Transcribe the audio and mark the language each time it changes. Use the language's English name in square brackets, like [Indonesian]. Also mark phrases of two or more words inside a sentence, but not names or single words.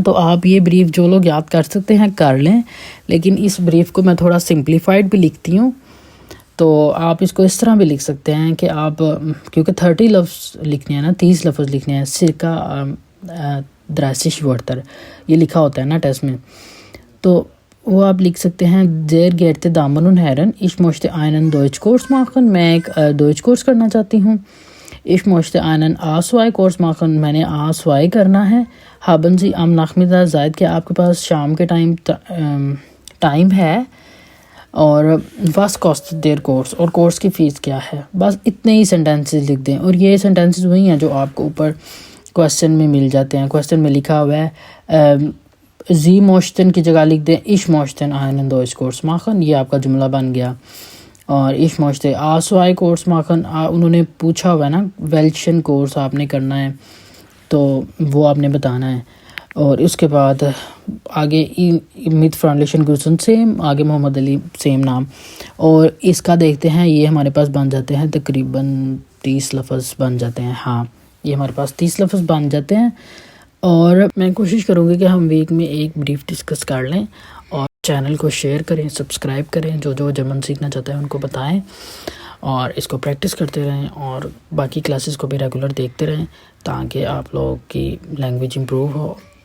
[Urdu] تو آپ یہ بریف جو لوگ یاد کر سکتے ہیں کر لیں، لیکن اس بریف کو میں تھوڑا سمپلیفائڈ بھی لکھتی ہوں. تو آپ اس کو اس طرح بھی لکھ سکتے ہیں کہ آپ کیونکہ 30 لفظ لکھنے ہیں نا، 30 لفظ لکھنے ہیں. [German] zirka 30 Wörter [Urdu] یہ لکھا ہوتا ہے نا ٹیسٹ میں، تو وہ آپ لکھ سکتے ہیں [German] sehr geehrte Damen und Herren، ich möchte einen Deutschkurs machen، [Urdu] میں ایک ڈوئچ کورس کرنا چاہتی ہوں. [German] ich möchte einen A2 Kurs machen, [Urdu] میں نے A2 کرنا ہے. [German] haben Sie am Nachmittag [Urdu] زائد کہ آپ کے پاس شام کے ٹائم ہے. اور [German] was kostet der Kurs, [Urdu] اور کورس کی فیس کیا ہے. بس اتنے ہی سینٹینسز لکھ دیں، اور یہ سینٹینسز وہی ہیں جو آپ کو اوپر کویسچن میں مل جاتے ہیں. کویسچن میں لکھا ہوا ہے [German] Sie möchten [Urdu] کی جگہ لکھ دیں [German] ich möchte einen Deutschkurs machen، [Urdu] یہ آپ کا جملہ بن گیا. [German] اور ich möchte A2 Kurs machen, [Urdu] انہوں نے پوچھا ہوا ہے نا [German] welchen Kurs [Urdu] آپ نے کرنا ہے، تو وہ آپ نے بتانا ہے. اور اس کے بعد آگے [German] mit freundlichen Grüßen [Urdu] سیم، آگے محمد علی سیم نام. اور اس کا دیکھتے ہیں یہ ہمارے پاس بن جاتے ہیں تقریباً 30 لفظ بن جاتے ہیں. ہاں یہ ہمارے پاس 30 لفظ بن جاتے ہیں. اور میں کوشش کروں گی کہ ہم ویک میں ایک بریف ڈسکس کر لیں، اور چینل کو شیئر کریں، سبسکرائب کریں، جو جرمن سیکھنا چاہتے ہیں ان کو بتائیں، اور اس کو پریکٹس کرتے رہیں، اور باقی کلاسز کو بھی ریگولر دیکھتے رہیں تاکہ آپ لوگوں کی لینگویج امپروو ہو.